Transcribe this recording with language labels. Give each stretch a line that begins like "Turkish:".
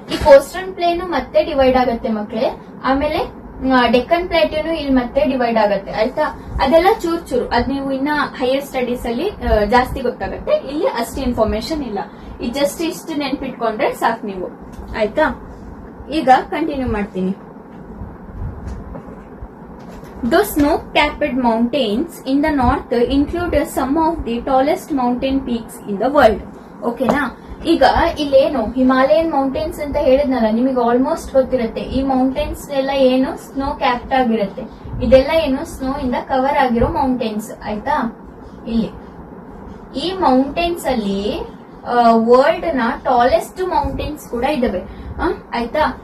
Kannada: ಈ coastal plane ಮತ್ತೆ divide ಆಗತ್ತೆ ಮಕ್ಕಳೇ. ಆಮೇಲೆ ಡೆಕ್ಕನ್ ಪ್ಲಾಟ್ಯೂನು ಇಲ್ಲಿ ಮತ್ತೆ ಡಿವೈಡ್ ಆಗತ್ತೆ. ಆಯ್ತಾ? ಅದೆಲ್ಲ ಚೂರು ಅದ್ ನೀವು ಇನ್ನ ಹೈಯರ್ ಸ್ಟಡೀಸ್ ಅಲ್ಲಿ ಜಾಸ್ತಿ ಗೊತ್ತಾಗತ್ತೆ. ಇಲ್ಲಿ ಅಷ್ಟು ಇನ್ಫಾರ್ಮೇಶನ್ ಇಲ್ಲ, ಇದು ಜಸ್ಟ್ ಇಷ್ಟು ನೆನ್ಪಿಟ್ಕೊಂಡ್ರೆ ಸಾಕು ನೀವು. ಆಯ್ತಾ? ಈಗ ಕಂಟಿನ್ಯೂ ಮಾಡ್ತೀನಿ.
English: The snow-capped mountains in the north include some of the tallest mountain peaks in the world.
Kannada: ಓಕೆನಾ? ಈಗ ಇಲ್ಲೇನು ಹಿಮಾಲಯನ್ ಮೌಂಟೇನ್ಸ್ ಅಂತ ಹೇಳಿದ್ನಲ್ಲ, ನಿಮಗೆ ಆಲ್ಮೋಸ್ಟ್ ಗೊತ್ತಿರುತ್ತೆ. ಈ ಮೌಂಟೇನ್ಸ್ ಎಲ್ಲ ಏನು ಸ್ನೋ ಕ್ಯಾಪ್ಟ್ ಆಗಿರುತ್ತೆ. ಇದೆಲ್ಲ ಏನು ಸ್ನೋ ಇಂದ ಕವರ್ ಆಗಿರೋ ಮೌಂಟೇನ್ಸ್. ಆಯ್ತಾ? ಇಲ್ಲಿ ಈ ಮೌಂಟೇನ್ಸ್ ಅಲ್ಲಿ ವರ್ಲ್ಡ್ ನ ಟಾಲೆಸ್ಟ್ ಮೌಂಟೇನ್ಸ್ ಕೂಡ ಇದಾವೆ. ಆಯ್ತಾ?